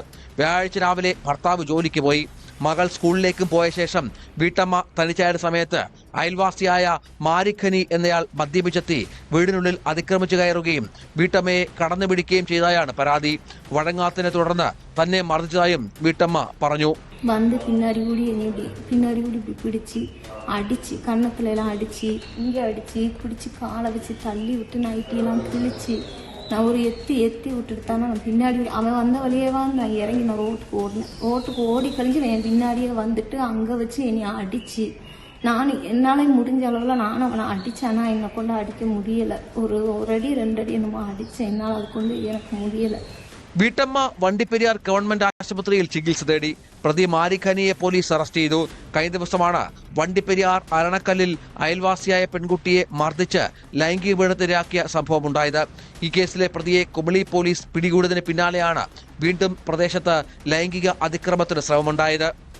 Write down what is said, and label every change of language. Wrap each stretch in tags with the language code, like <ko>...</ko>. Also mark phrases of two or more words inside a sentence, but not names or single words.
<ml>വ്യാഴാഴ്ച രാവിലെ ഭർത്താവ് ജോലിക്ക് പോയി. മകൾ സ്കൂളിലേക്കും പോയ ശേഷം വീട്ടമ്മ തനിച്ചായ സമയത്ത് അയൽവാസിയായ മാരിഖനി എന്നയാൾ മദ്യപിച്ചെത്തി വീടിനുള്ളിൽ അതിക്രമിച്ചു കയറുകയും വീട്ടമ്മയെ കടന്നു പിടിക്കുകയും ചെയ്തതായാണ് പരാതി. വഴങ്ങാത്തതിനെ തുടർന്ന് തന്നെ മർദ്ദിച്ചതായും വീട്ടമ്മ പറഞ്ഞു.</ml> <ta>வந்து பின்னாடி கூடி பிடிச்சி அடிச்சு கன்னத்துலலாம் அடிச்சு இங்கே அடிச்சு பிடிச்சி காலை வச்சு தள்ளி விட்டு நைட்டியெல்லாம் கிழிச்சு நான் ஒரு எத்தி விட்டுட்டு தானே நான் பின்னாடி அவன் வந்த வழியேவா நான் இறங்கி நான் ரோட்டுக்கு ஓடி கழிஞ்சு என் பின்னாடியே வந்துட்டு அங்கே வச்சு என்னை அடிச்சு என்னால் முடிஞ்ச அளவில் நான் அவனை அடித்தேன். ஆனால் என்னை கொண்டு அடிக்க முடியலை. ஒரு அடி 2 அடி என்னமோ அடித்தேன். என்னால் அது கொண்டு எனக்கு முடியலை.</ta> <ml>വീട്ടമ്മ വണ്ടിപ്പെരിയാർ ഗവൺമെന്റ് ആശുപത്രിയിൽ ചികിത്സ തേടി. പ്രതി മാരിഖനിയെ പോലീസ് അറസ്റ്റ് ചെയ്തു. കഴിഞ്ഞ ദിവസമാണ് വണ്ടിപ്പെരിയാർ അരണക്കല്ലിൽ അയൽവാസിയായ പെൺകുട്ടിയെ മർദ്ദിച്ച് ലൈംഗിക പീഡനത്തിനിരയാക്കിയ സംഭവമുണ്ടായത്. ഈ കേസിലെ പ്രതിയെ കുമളി പോലീസ് പിടികൂടിയതിന് പിന്നാലെയാണ് വീണ്ടും പ്രദേശത്ത് ലൈംഗിക അതിക്രമത്തിന് ശ്രമമുണ്ടായത്.</ml>